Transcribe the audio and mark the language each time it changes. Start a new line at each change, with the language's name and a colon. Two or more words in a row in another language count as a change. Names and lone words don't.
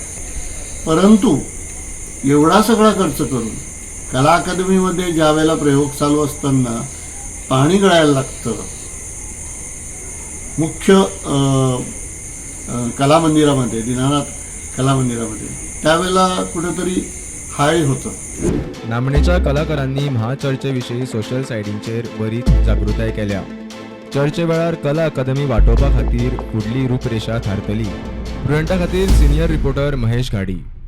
Marathi: परंतु एवढा सगळा खर्च करून कला अकादमीमध्ये ज्या वेळेला प्रयोग चालू असताना पाणी गळायला लागतं मुख्य कला मंदिरामध्ये, दीनानाथ कला मंदिरामध्ये, त्यावेळेला कुठेतरी हाय होतं।
Konkani: नामनेच्या कलाकारांनी महाचर्चेविषयी
English: social sites
Konkani: बरीच जागृताय केल्या। चर्चे वेळार कला अकादमी वाटोवपा खातीर फुडली रूपरेषा थारतली। प्रुडंटा खातीर
English: senior reporter
Konkani: महेश घाडी।